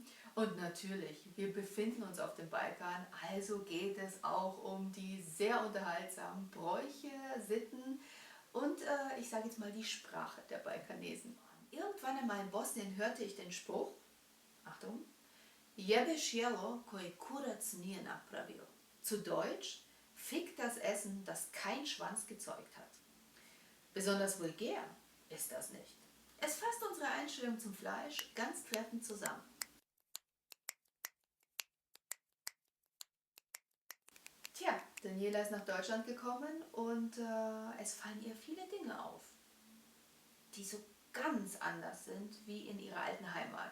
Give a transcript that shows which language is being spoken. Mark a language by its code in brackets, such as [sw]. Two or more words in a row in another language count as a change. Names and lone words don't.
[de] Und natürlich, wir befinden uns auf dem Balkan, also geht es auch um die sehr unterhaltsamen Bräuche, Sitten und ich sage jetzt mal die Sprache der Balkanesen. Irgendwann einmal in Bosnien hörte ich den Spruch, Achtung, [bs] Jebeš jelo koje kurac nije napravio. [de] Zu Deutsch, fick das Essen, das kein Schwanz gezeugt hat. Besonders vulgär ist das nicht. Es fasst unsere Einstellung zum Fleisch ganz treffend zusammen. Tja, Daniela ist nach Deutschland gekommen und es fallen ihr viele Dinge auf, die so ganz anders sind wie in ihrer alten Heimat.